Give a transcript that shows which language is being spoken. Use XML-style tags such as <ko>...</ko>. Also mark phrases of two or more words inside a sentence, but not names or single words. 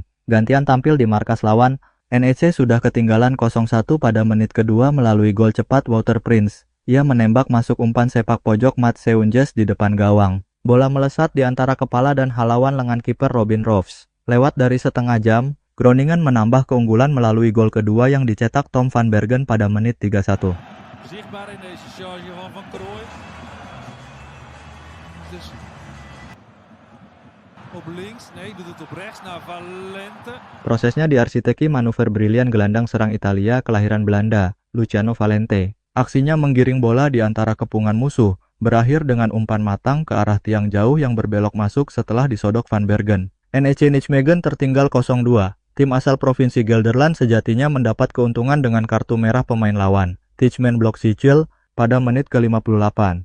<id>Gantian tampil di markas lawan, NEC sudah ketinggalan 0-1 pada menit kedua melalui gol cepat Wouter Prince. Ia menembak masuk umpan sepak pojok Mats Seunjes di depan gawang. Bola melesat di antara kepala dan halawan lengan kiper Robin Roos. Lewat dari setengah jam, Groningen menambah keunggulan melalui gol kedua yang dicetak Tom van Bergen pada menit 31.</id> <nl>Zichtbaar in deze charge van Krooij. Dus op links, nee, doet het op rechts naar Valente.</nl> <id>Prosesnya diarsiteki manuver brilian gelandang serang Italia kelahiran Belanda, Luciano Valente. Aksinya menggiring bola di antara kepungan musuh, berakhir dengan umpan matang ke arah tiang jauh yang berbelok masuk setelah disodok Van Bergen. NEC Nijmegen tertinggal 0-2. Tim asal provinsi Gelderland sejatinya mendapat keuntungan dengan kartu merah pemain lawan, Tijmen Blok-Sichel, pada menit ke-58.</id>